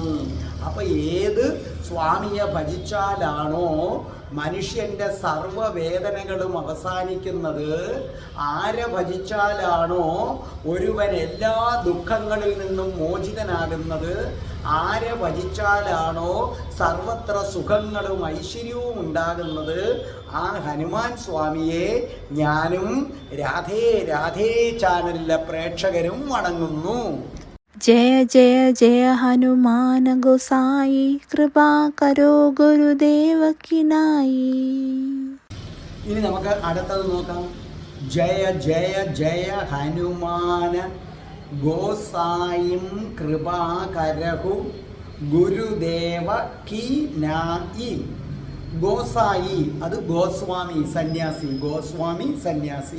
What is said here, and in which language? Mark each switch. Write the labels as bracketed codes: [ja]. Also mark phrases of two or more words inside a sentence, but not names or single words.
[ml] അപ്പൊ ഏത് സ്വാമിയെ ഭജിച്ചാലാണോ മനുഷ്യന്റെ സർവവേദനകളും അവസാനിക്കുന്നത്, ആരെ ഭജിച്ചാലാണോ ഒരുവൻ എല്ലാ ദുഃഖങ്ങളിൽ നിന്നും മോചിതനാകുന്നത്, ആരെ ഭജിച്ചാലാണോ സർവത്ര സുഖങ്ങളും ഐശ്വര്യവും ഉണ്ടാകുന്നത്, ആ ഹനുമാൻ സ്വാമിയെ ഞാനും രാധേ രാധേ ചാനലിലെ പ്രേക്ഷകരും വണങ്ങുന്നു. [awa] जय जय जय हनुमान गोसाई कृपा करो गुरुदेव की नाई. [ml] ഇനി നമുക്ക് അടുത്തത് നോക്കാം. [awa] जय जय जय हनुमान गोसाईं कृपा करहु गुरुदेव की नाईं. [ml] ഗോസായി അത് ഗോസ്വാമി സന്യാസി, ഗോസ്വാമി സന്യാസി.